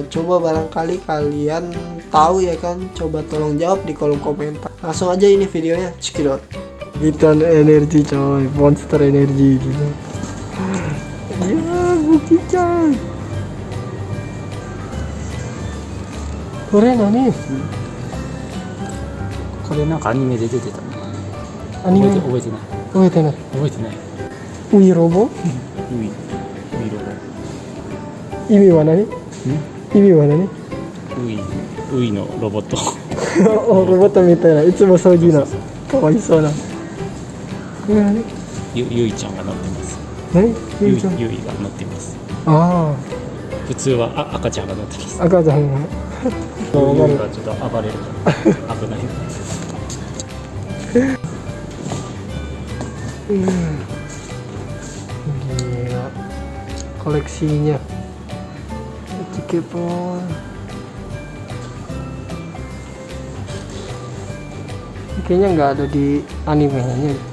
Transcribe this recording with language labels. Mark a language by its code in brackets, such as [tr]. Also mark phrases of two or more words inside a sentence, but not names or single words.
[id] Coba barangkali kalian tahu ya kan, coba tolong jawab di kolom komentar. Langsung aja ini videonya, cekidot. Gitan energi coy, monster energi gitu. Ya, Bukichan. [ja] これ何？これなんかアニメで出てたの。アニメ覚えてない。覚えてない。覚えてない。ウイロボ？ウィロ意味は何？意味は何？ボ。ウィのロボット。おロボットみたいな、いつも掃除な。かわいそうな。これ何？ゆいちゃんが乗ってます。何？ゆいちゃん。ゆいが乗ってます。あ普通は赤ちゃんが乗ってます。あ、赤ちゃんが。ゆいがちょっと暴れるから危ない。 [id] Gila. Koleksinya. Cikepon. Kayaknya nggak ada di animenya.